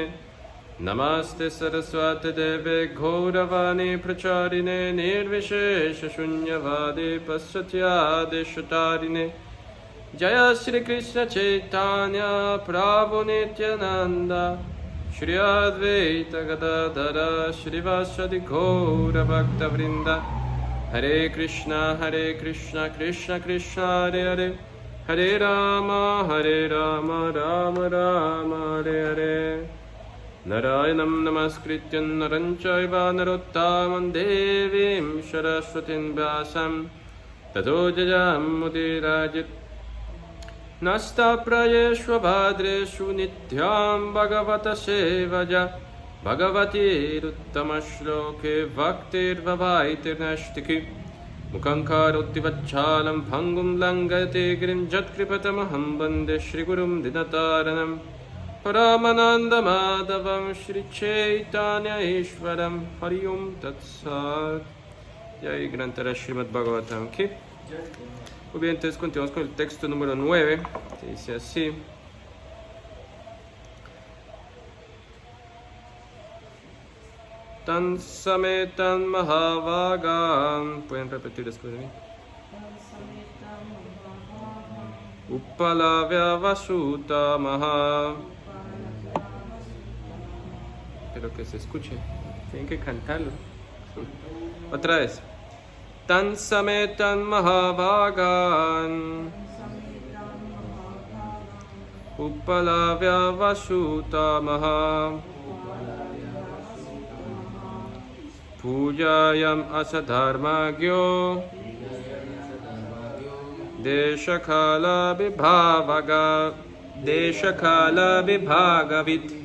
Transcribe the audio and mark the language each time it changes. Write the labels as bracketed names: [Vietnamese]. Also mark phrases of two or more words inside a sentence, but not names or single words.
[Sanskrit] नमस्ते सरस्वती देवे घोरवाणी प्रचारिणे निर्विशेष शून्यवादी पाश्चात्यादेशतारिणे। जय श्री कृष्ण चैतन्य प्रभु नित्यानंद श्री अद्वैत गदाधर श्रीवासदि गौर भक्तवृंद। हरे कृष्णा कृष्ण कृष्ण हरे हरे हरे राम राम राम हरे हरे। नारायणं नमस्कृत्य नरं चैव नरोत्तमं देवीं सरस्वतीं व्यासं ततो जयमुदीरयेत्। नष्टप्रायेषु भद्रेषु नित्यं भगवतः सेवया भगवतीरुत्तमश्लोके भक्तिर्भवायते नैष्टिकी। मुखं करोति वच्चालं भङ्गुं लङ्घयते गिरिं यत्कृपतमहं वन्दे श्रीगुरुं दीनतारिणं परमानन्दमाधवं श्रीचैतन्य ईश्वरं। हरि ओं तत्सत्। [Hindi] जय ग्रन्थराज श्रीमद् भागवतम् की. [Spanish] Muy bien, entonces continuamos con el texto número 9. Dice así. [Sanskrit] तं समेतं महाभागम्. [Spanish] ¿Pueden repetir después de mí? [Sanskrit] उपलभ्य वसुत महा. [Spanish] Espero que se escuche. Tienen que cantarlo. Otra vez. [Sanskrit] तं समेतं महाभागम्. उपलभ्य वसुत महा. पूजयाम् आसधर्मज्ञो देशकाल विभागवित्.